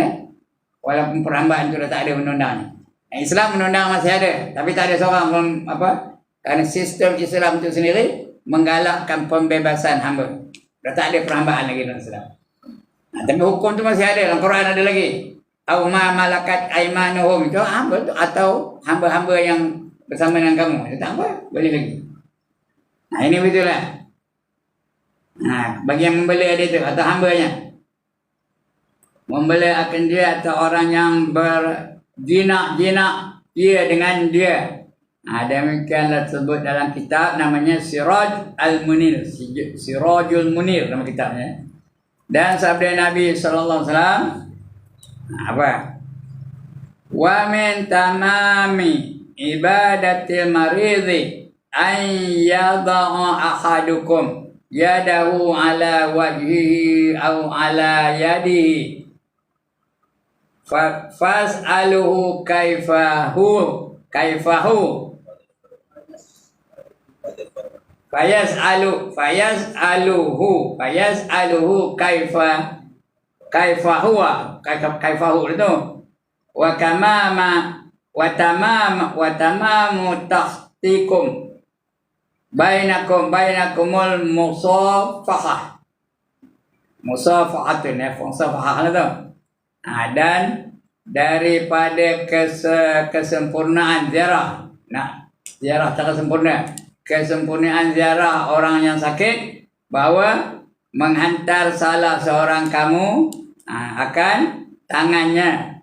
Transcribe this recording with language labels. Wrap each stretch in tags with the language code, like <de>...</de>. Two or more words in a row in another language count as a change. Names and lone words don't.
<ms>Walaupun perhambaan itu dah tak ada undang-undang. Islam undang-undang masih ada, tapi tak ada seorang pun kerana sistem Islam itu sendiri menggalakkan pembebasan hamba. Dah tak ada perhambaan lagi dalam Islam. Tapi hukum tu masih ada, dalam Quran ada lagi.</ms> <ar>أو ما ملكت أيمانهم,</ar> <ms>itu hamba tu, atau hamba-hamba yang bersama dengan kamu. Itu tak apa, boleh lagi. Ini betul lah. Bagi yang membela dia tu atau hambanya, membela akan dia atau orang yang berjinak dia dengan dia. Demikianlah sebut dalam kitab namanya Siraj Al-Munir. Sirajul Munir nama kitabnya. Dan sabda Nabi</ms> <ar>صلى الله عليه وسلم</ar> <ms>apa?</ms> <ar>ومن تمام عبادة المريض أن يضع أحدكم يده على وجهه أو على يده فاسأله كيفه فيسأله kaifahu itu وتمام تحتكم بينكم المصافحة ya, musafahah itu.</ar> <ms>Dan daripada kesempurnaan ziarah, ziarah tak sempurna, kesempurnaan ziarah orang yang sakit, bahawa menghantar salah seorang kamu akan tangannya.</ms>